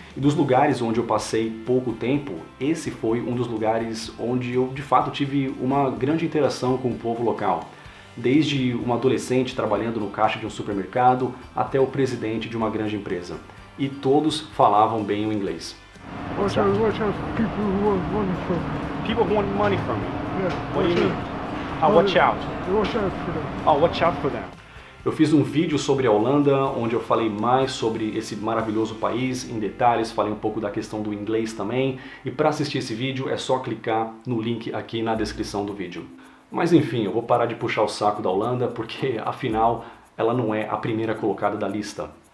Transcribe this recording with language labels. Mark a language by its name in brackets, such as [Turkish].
[Portuguese] E dos lugares onde eu passei pouco tempo, esse foi um dos lugares onde eu de fato tive uma grande interação com o povo local. Desde um adolescente trabalhando no caixa de um supermercado até o presidente de uma grande empresa. E todos falavam bem o inglês. [English] Watch out people who want money from me. People who want money from me. Yeah, What do you mean? Watch out. Watch out for them. Oh, watch out for them. [Portuguese] Eu fiz um vídeo sobre a Holanda, onde eu falei mais sobre esse maravilhoso país, em detalhes, falei um pouco da questão do inglês também, e para assistir esse vídeo é só clicar no link aqui na descrição do vídeo. Mas enfim, eu vou parar de puxar o saco da Holanda, porque afinal ela não é a primeira colocada da lista.